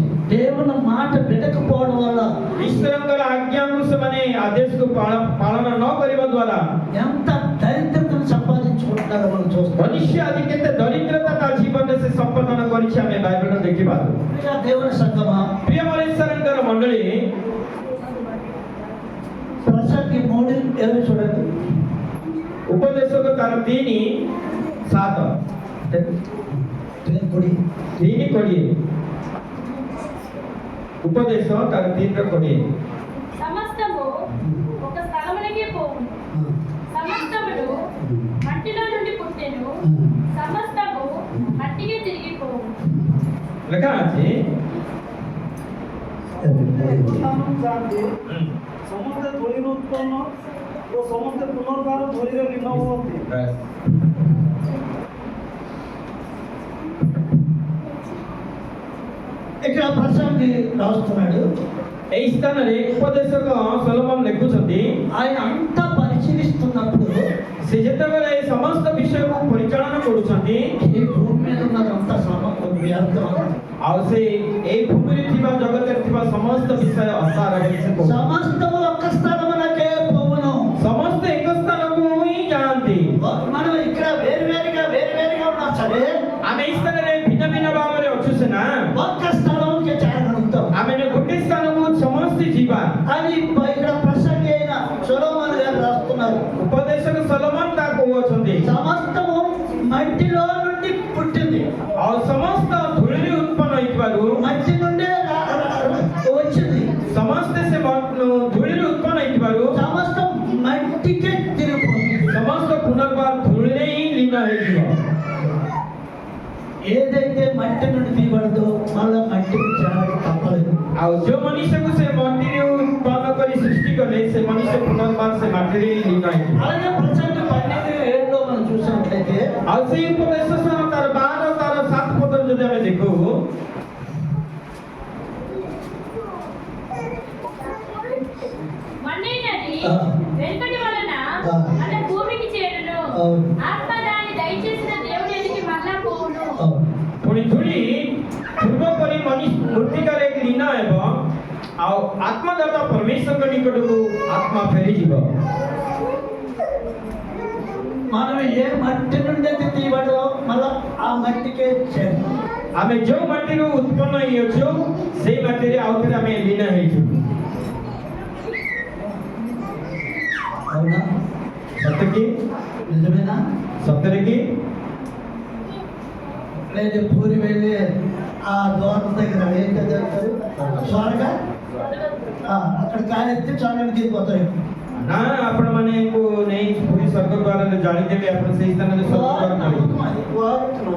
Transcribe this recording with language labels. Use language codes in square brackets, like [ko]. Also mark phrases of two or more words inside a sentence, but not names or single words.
[te] దేవుని మాట వినకపోవడం వల్ల [or] ଈଶ୍ୱରଙ୍କର ଆଜ୍ଞାକୁ ସେମାନେ ଆଦେଶକୁ ପାଳନ ନ କରିବା ଦ୍ୱାରା [te] ఎంత దరిద్రతను సంపాదించుకుంటున్నారో మనం చూస్తాం. [or] ମନୁଷ୍ୟ ଆଜି କେତେ ଦରିଦ୍ରତା ତା ଜୀବନରେ ସେ ସମ୍ପାଦନ କରିଛି ଆମେ ବାଇବେଲରେ ଦେଖିପାରୁ। [te] ప్రియ దేవుని సంగమా, [or] ପ୍ରିୟ ମନୁଷ୍ୟଙ୍କର ମଣ୍ଡଳୀ, [te] ప్రసంగి 3:20 చూడండి. [or] ଉପଦେଶକ ତାର 3:7 [te] కొడి 3:20 ఉపదేశ ତାର 3:20 సమస్తము ఒక స్థలమునకే పోవును, సమస్తమును మట్టిలో నుండి పుట్టెను, సమస్తము మట్టికే తిరిగి పోవును. [or] ଲେଖା ଅଛି ସମସ୍ତେ ଧୂଳିରୁ ଉତ୍ପନ୍ନ ଓ ସମସ୍ତେ ପୁନର୍ବାର ଧୂଳିରେ ଲୀନ ହୁଅନ୍ତି। [te] ఇక్కడ ప్రసంగి రాస్తున్నాడు. [or] ଏହି ସ୍ଥାନରେ ଉପଦେଶକ ସଲୋମନ ଲେଖୁଛନ୍ତି, [te] ఆయన అంతా పరిశీలిస్తున్నప్పుడు [or] ସେ ଯେତେବେଳେ ଏ ସମସ୍ତ ବିଷୟକୁ ପରିଚାଳନା କରୁଛନ୍ତି [te] ఈ భూమి మీద ఉన్నదంతా వ్యర్థం. [or] ଆଉ ସେ ଏଇ ଭୂମିରେ ଥିବା ଜଗତରେ ଥିବା ସମସ୍ତ ବିଷୟ ଅସାର ବୋଲି ସେ କହୁଛନ୍ତି। [te] సమస్తము ఒక్క స్థలమునకే పోవును. [or] ସମସ୍ତେ ଏକ ସ୍ଥାନକୁ ହିଁ ଯାଆନ୍ତି। [te] మనం ఇక్కడ వేరువేరుగా ఉన్నా సరే [or] ଆମେ ଏଇ ସ୍ଥାନରେ ଭିନ୍ନ ଭିନ୍ନ ଭାବରେ ଅଛୁ ସିନା, [te] ఒక్క స్థలంకి చేరగలుగుతాం. [or] ଆମେ ଗୋଟେ ସ୍ଥାନକୁ ସମସ୍ତେ ଯିବା। [te] అని ఇక్కడ ప్రసంగి అయిన సొలొమోను గారు రాస్తున్నారు. [or] ଉପଦେଶକ ସଲୋମନ ତା କହୁଅଛନ୍ତି, [te] సమస్తము మట్టిలో నుండి పుట్టింది, [or] ଆଉ ସମସ୍ତ ଧୂଳିରେ ଉତ୍ପନ୍ନ ହୋଇଥିବାରୁ [te] మట్టి నుండే వచ్చింది, [or] ସମସ୍ତେ ସେ ଧୂଳିରେ ଉତ୍ପନ୍ନ ହୋଇଥିବାରୁ [te] సమస్తం మట్టికే తిరిగిపోతుంది. [or] ସମସ୍ତ ପୁନର୍ବାର ଧୂଳିରେ ହିଁ ଲୀନ ହେଇଯିବ। [te] ఏదైతే మట్టి నుండి తీయబడదో మళ్ళా మట్టికి చేరక తప్పలేదు. [or] ଆଉ ଯୋଉ ମନୁଷ୍ୟକୁ ସେ ମାଟିରେ ଉତ୍ପନ୍ନ କରି ସୃଷ୍ଟି କଲେ ସେ ମନୁଷ୍ୟ ପୁନର୍ବାର ସେ ମାଟିରେ ହିଁ ଲୀନ ହେଇଯିବ। [te] అలాగే ప్రసంగి 12:7 మనం చూసినట్లయితే [or] ଆଉ ସେଇ ଉପଦେଶ ତାର 12 ତାର 7 ପଦରେ ଯଦି ଆମେ ଦେଖୁ, [te] మన్నైనది ఆ. వెనుకటి వలన ఆ. మన భూమికి చేరును, అవును. ఆత్మ దాన్ని దయచేసిన దేవుని ఎదుటికి మళ్ళా పోవును. [or] ପୁଣି ଧୂଳି ପୂର୍ବ ପରି ମୃତ୍ତିକାରେ ଲୀନ ହେବ, ଆଉ ଆତ୍ମଦାତା ପରମେଶ୍ୱରଙ୍କ ନିକଟକୁ ଆତ୍ମା ଫେରିଯିବ। [te] మనం ఏ మట్టి నుండి అయితే తీయబడో మళ్ళా ఆ మట్టికే చేరు. [or] ଆମେ ଯୋଉ ମାଟିରୁ ଉତ୍ପନ୍ନ ହେଇଅଛୁ ସେଇ ମାଟିରେ ଆଉ ଥରେ ଆମେ ଲୀନ ହେଇଯିବୁ। [te] అవునా? [or] ସତ କି? [te] నిజమేనా? [or] ସତରେ କି? [te] లేదు పూరి వెళ్ళి ఆ ద్వారం దగ్గర ఏం చదువుతారు స్వర్గా అక్కడ కాయెత్తి చాలని తీరిపోతాయి. [or] ନା ଆପଣମାନଙ୍କୁ ନେଇ ପୁରୀ ସ୍ୱର୍ଗ ଦ୍ୱାରରେ ଜାଣିଦେବେ, ଆପଣ ସେଇ ସ୍ଥାନରେ ସ୍ୱର୍ଗ ଦ୍ୱାର କରିବେ।